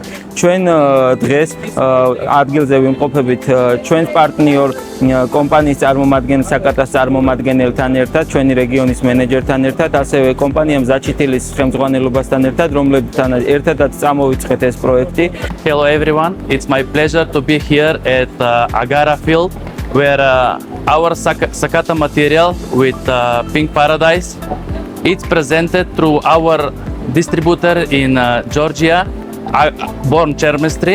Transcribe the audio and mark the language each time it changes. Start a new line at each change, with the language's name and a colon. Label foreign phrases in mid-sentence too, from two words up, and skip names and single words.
Georgian: ჩვენ დღეს ადგილზე ვიმყოფებით ჩვენს პარტნიორ კომპანიის წარმომადგენელ საკატას წარმომადგენელთან ერთად, ჩვენი რეგიონის მენეჯერთან ერთად, ასევე კომპანია მზაჩითილის ხელმძღვანელობასთან ერთად, რომლებთან ერთადაც წამოვიწყეთ ეს პროექტი.
English: Hello everyone, it's my pleasure to be here at Agara field where our Sakata material with Pink Paradise it's presented through our distributor in Georgia, Born Chemistry.